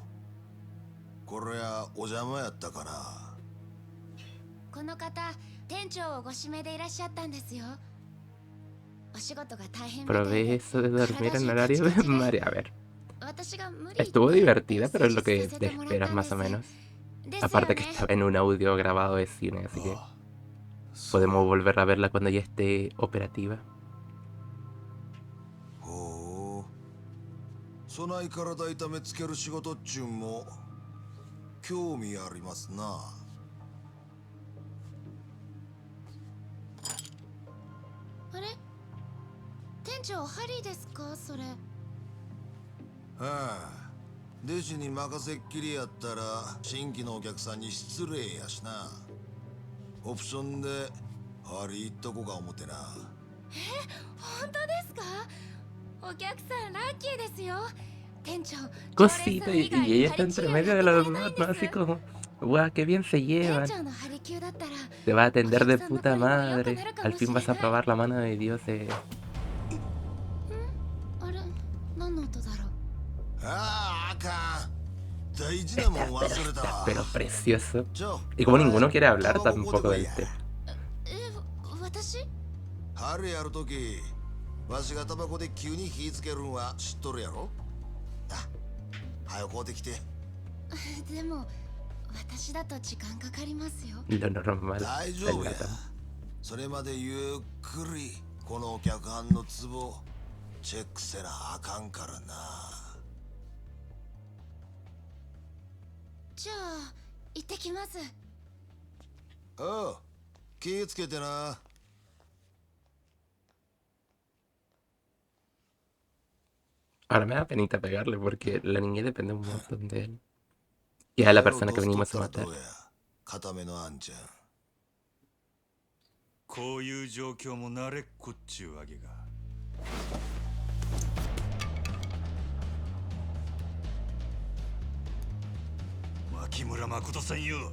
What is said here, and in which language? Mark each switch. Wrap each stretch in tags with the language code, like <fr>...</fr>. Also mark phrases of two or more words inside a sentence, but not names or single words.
<ja>これはお邪魔やったかな。この方、店長をご指名でいらっしゃったんですよ。お仕事が大変みたいで。</ja> <es>Probé eso de dormir en horario de Mario. A ver. Estuvo divertida, pero es lo que te esperas más o menos. Aparte que estaba en un audio grabado de cine, así que podemos volver a verla cuando ya esté operativa.</es> <ja>そない体痛めつける仕事っちゅうんも興味ありますな。あれ？店長ハリーですかそれ？はあ、弟子に任せっきりやったら新規のお客さんに失礼やしな。オプションでハリー行っとこか思てな。本当ですか？お客さんラッキーですよ。店長。</ja> <es>Cosita, y ella está entre medio de los demás, ¿no? Así como, guau, qué bien se llevan. Te va a atender de puta madre. Al fin vas a probar la mano de Dios. Pero precioso. Y como ninguno quiere hablar tampoco del tema.</es> <ja>ハリーやるとき、わしがタバコで急に火つけるんは知っとるやろ。早く買うてきて。でも私だと時間かかりますよ。</ja> <es>Lo normal</es> <ja>大丈</ja> <es>del</es> <ja>夫や。</ja> <es>Latam.</es> <ja>それまでゆっくりこのお客はんのツボチェックせなあかんからな。じゃあ行ってきます。ああ、気ぃつけてな。</ja> <es>Ahora me da penita pegarle porque la niña depende un montón de él. Y es la persona que venimos a matar.</es> <ja>固めのあんちゃん。こういう状況も慣れっこっちゅうわけか。牧村誠さんよ。</ja>